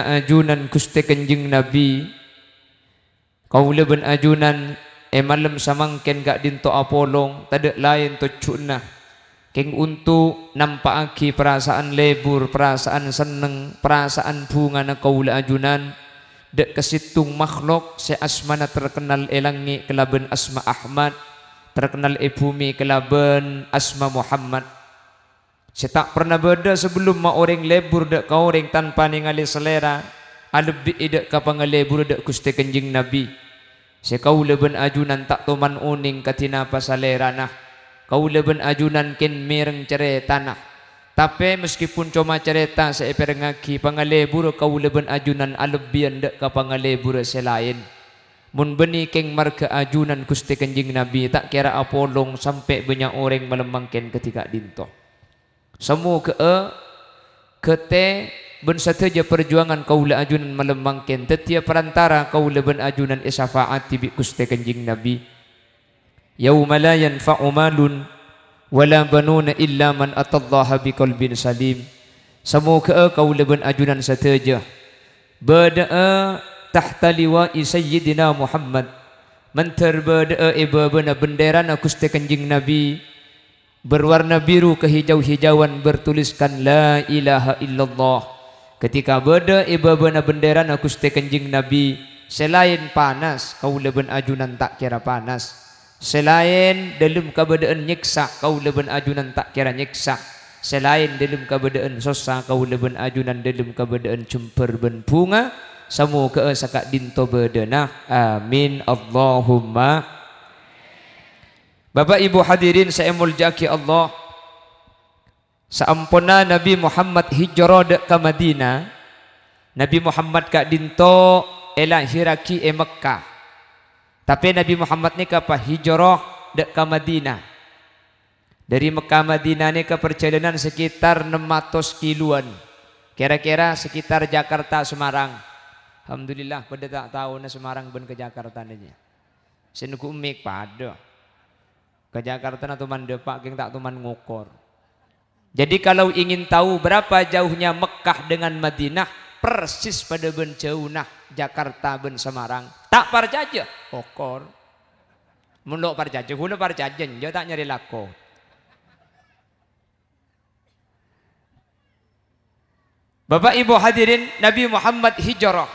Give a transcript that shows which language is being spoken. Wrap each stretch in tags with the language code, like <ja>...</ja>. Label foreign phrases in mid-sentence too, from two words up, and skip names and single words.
<mad>ajunan Gusti Kanjeng Nabi kaula ben ajunan malam samangken gak dinto apolong tadak lain tucuna keng untuk nampakaki perasaan lebur, perasaan seneng, perasaan bunga na kaula ajunan dek kesitung makhluk se asmana terkenal elangi kelaban asma Ahmad, terkenal bumi kelaban asma Muhammad. Saya tak pernah beda sebelum ma orang lebur dek ka orang tanpa ningali selera alebih dek ka pangalebur dek Gusti Kanjeng Nabi. Saya kaula ben ajunan tak toman uning katina pasalera nah kaula ben ajunan ken mireng cerita nah tapi</mad> <id>meskipun cuma cerita saya</id> <mad>perengaki pangalebur kaula ben ajunan alebian dek ka pangalebur selain mun beni keng marga ajunan Gusti Kanjeng Nabi tak kira apolong</mad> <id>sampai banyak orang</id> <mad>melemangken ketika dinto. Semua kete ben sateja perjuangan kaula ajunan melemangken tetia perantara kaula ben ajunan syafaati bi Gusti Kanjeng Nabi.</mad> <ar>يوم لا ينفع مال ولا بنون إلا من أتى الله بقلب سليم.</ar> <mad>Semoga kaula ben ajunan sateja bada'a</mad> <ar>تحت لواء سيدنا محمد</ar> <mad>mentar bada'a ibabana benderana Gusti Kanjeng Nabi</mad> <id>berwarna biru kehijau-hijauan bertuliskan</id> <ar>لا إله إلا الله.</ar> <mad>Ketika beda ibabana benderana Gusti Kanjeng Nabi selain panas kaula ben ajunan tak kira panas, selain</mad> <id>dalam keadaan</id> <mad>nyiksa kaula ben ajunan tak kira nyiksa, selain</mad> <id>dalam keadaan</id> <mad>sosa kaula ben ajunan dalam keadaan cemper ben bunga. Semoga sakak dinto bedana</mad> <ar>آمين اللهم.</ar> <mad>Bapak Ibu hadirin saya muljaki Allah, saampuna Nabi Muhammad hijrah dek ke Madinah, Nabi Muhammad kak dinto hiraki Mekah, tapi Nabi Muhammad ni kapa hijrah dek ke Madinah.</mad> <id>Dari Mekah Madinah ni ke perjalanan sekitar 600 kiloan, kira-kira sekitar Jakarta Semarang.</id> <mad>Alhamdulillah pada tak tahu na Semarang ben ke Jakarta nanya. Senuku umik pada ke Jakarta na tuman depak geng tak tuman ngukor.</mad> <id>Jadi kalau ingin tahu berapa jauhnya Mekah dengan Madinah, persis</id> <mad>pada ben jauh nah</mad> <id>Jakarta ben Semarang.</id> <mad>Tak parjaja, kokor. Munlok parjaja, hula parjajen, dia tak nyari lako.</mad> <id>Bapak Ibu hadirin, Nabi Muhammad hijrah.</id>